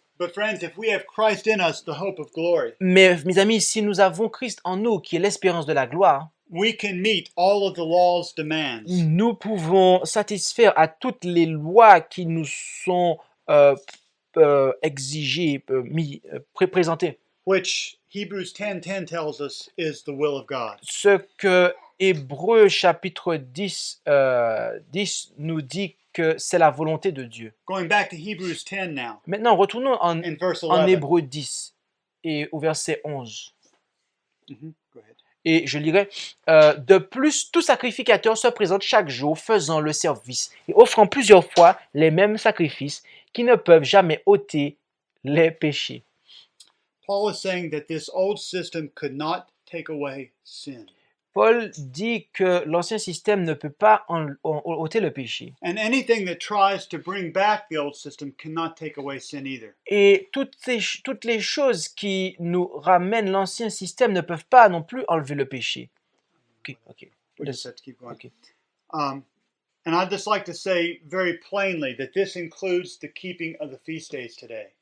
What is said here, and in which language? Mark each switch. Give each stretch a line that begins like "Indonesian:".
English: But friends, if we have Christ in us, the hope of glory,
French: Mais, mes amis, si nous avons Christ en nous, qui est l'espérance de la gloire,
English: we can meet all of the law's demands,
French: Nous pouvons satisfaire à toutes les lois qui nous sont exigées, présentées.
English: which Hebrews 10:10 tells us is the will of God.
French: Ce que Hébreux chapitre 10, 10 nous dit que c'est la volonté de Dieu.
English: Going back to Hebrews 10 now,
French: Maintenant, retournons en
English: in verse 11.
French: Hébreux 10 et au verset 11.
English: Go ahead.
French: Et je lirai, de plus, tout sacrificateur se présente chaque jour faisant le service et offrant plusieurs fois les mêmes sacrifices qui ne peuvent jamais ôter les péchés.
English: Paul is saying that this old system could not take away sin.
French: Paul dit que l'ancien système ne peut pas ôter le péché.
English: And anything that tries to bring back the old system cannot take away sin either.
French: Et toutes les choses qui nous ramènent l'ancien système ne peuvent pas non plus enlever le péché.
English: Ok. We just have to keep going. Okay. And I'd just like to say very plainly that this includes the keeping of the feast days today.